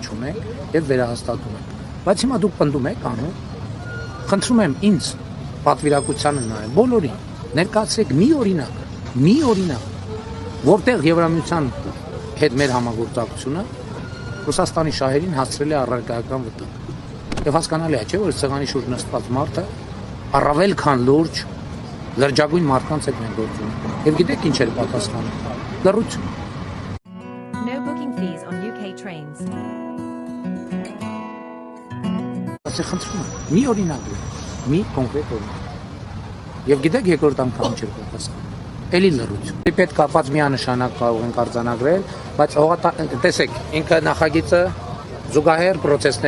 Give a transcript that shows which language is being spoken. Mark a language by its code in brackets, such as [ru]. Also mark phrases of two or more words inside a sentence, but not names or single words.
[hy] չունենք եւ վերահաստատում ենք։ Բայց հիմա դուք պնդում եք անում։ Խնդրում եմ ինձ պատվիրակությանը նայել, բոլորին ներկայացրեք մի օրինակ, որտեղ Եվրամիության հետ մեր համագործակցությունը Ռուսաստանի շահերին հասցրել է առարկայական վտանգ։ Եվ հասկանալի է, չէ՞, որ սեղանի շուրջ նստած մարդը առավել քան լուրջ լրջագույն մարդկանց հետ մենք գործում ենք։ Եվ գիտեք ինչ էր պատասխանը։ Լռություն։ [en] No booking fees on UK trains. [hy] Խնդրում եմ, մի օրինակ, մի կոնկրետ օրինակ։ Եվ գիտեք երկրորդ անգամ ինչ էր պատասխանը։ Էլի լռություն։ Պետք կապված միանշանակ կարող ենք արձանագրել, բայց տեսեք, ինքը նախագիծը զուգահեռ process-ներ